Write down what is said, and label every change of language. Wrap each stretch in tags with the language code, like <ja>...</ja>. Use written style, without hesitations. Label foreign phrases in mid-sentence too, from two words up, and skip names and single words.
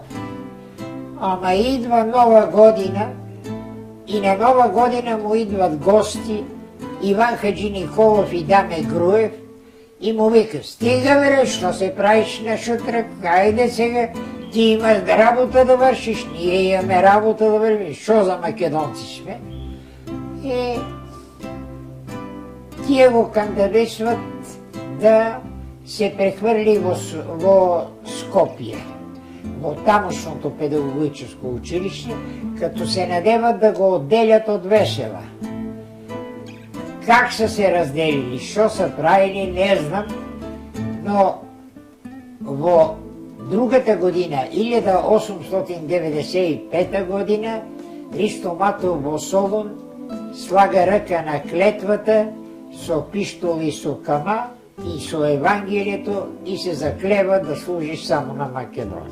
<bg>Ама идва Нова година и на Нова година му идват гости Иван Хаджи Николов и Даме Груев и му вика, стига бре,</bg> <mk>што се правиш на шутрак, хајде сега,</mk> <bg>ти имаш работа да вършиш, ние имаме работа да вършиш, шо за македонци сме?</bg> <mk>И тие го кандидатстват да</mk> <bg>се прехвърли</bg> <mk>во Скопје, во тамошното</mk> <bg>педагогическо училище, като се надеват</bg> <mk>да го отделят од Весела.</mk> <bg>Как са се разделили, шо са правили, не знам, но во другата година, 1895 година, Христо Матов во Солун слага ръка на клетвата со пиштол и со кама и со Евангелието и се заклева да служи само на Македонија.</bg>